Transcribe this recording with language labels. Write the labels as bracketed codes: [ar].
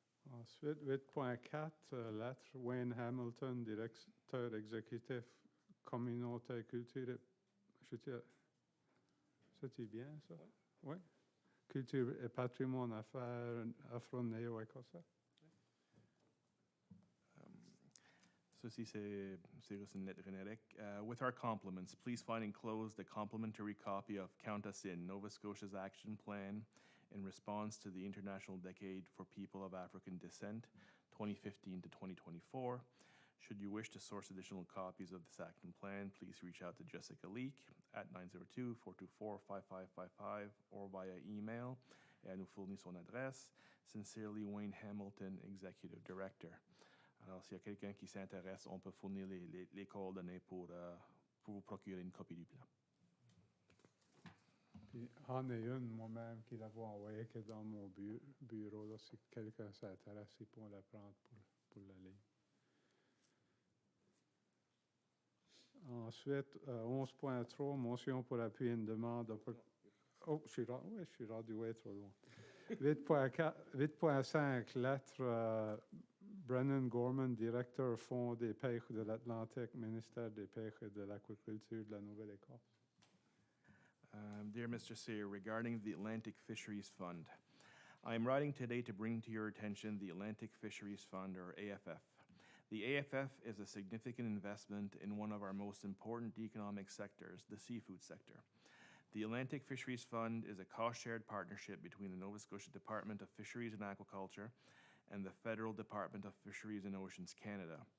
[fr] Ensuite, 8.4, lettre Wayne Hamilton, directeur exécutif communauté culture. C'est-tu bien ça? Oui. Culture et patrimoine affaires afro-néo-écossais. Ceci, c'est juste une lettre générique. [en] With our compliments, please find enclosed a complimentary copy of Count Us In, Nova Scotia's action plan in response to the International Decade for People of African Descent, 2015 to 2024. Should you wish to source additional copies of this action plan, please reach out to Jessica Leak at 902-424-5555 or via email. [fr] Et elle nous fournit son adresse. [en] Sincerely, Wayne Hamilton, Executive Director. [fr] Alors, s'il y a quelqu'un qui s'intéresse, on peut fournir les coordonnées pour vous procurer une copie du plan. Puis, en est une, moi-même, qui l'avais envoyée que dans mon bureau. Là, si quelqu'un s'intéresse, il peut la prendre pour la lire. Ensuite, 11.3, motion pour appuyer une demande. Oh, je suis rendu ouais, trop loin. 8.5, lettre Brennan Gorman, directeur Fonds des pêches de l'Atlantique, ministère des pêches et de l'Aquaculture de la Nouvelle-Écosse. [en] Dear Mr. Sear, regarding the Atlantic Fisheries Fund, I am writing today to bring to your attention the Atlantic Fisheries Fund, or AFF. The AFF is a significant investment in one of our most important economic sectors, the seafood sector. The Atlantic Fisheries Fund is a cost-shared partnership between the Nova Scotia Department of Fisheries and Aquaculture and the Federal Department of Fisheries and Oceans Canada.